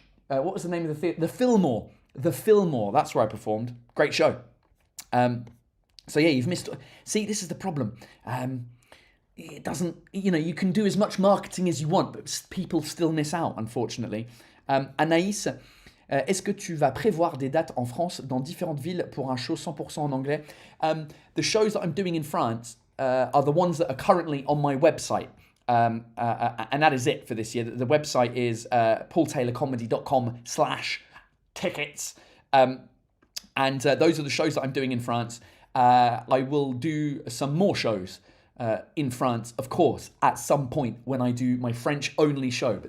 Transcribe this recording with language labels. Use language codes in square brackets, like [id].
[en] What was the name of the theatre? The Fillmore. The Fillmore. That's where I performed. Great show. So yeah, you've missed... See, this is the problem. It doesn't... you can do as much marketing as you want, but people still miss out, unfortunately. Anaïs... [fr] Est-ce que tu vas prévoir des dates en France dans différentes villes pour un show 100% en anglais? [en] The shows that I'm doing in France are the ones that are currently on my website. And that is it for this year. The website is paultaylorcomedy.com/tickets. And those are the shows that I'm doing in France. I will do some more shows in France, of course, at some point when I do my French-only show.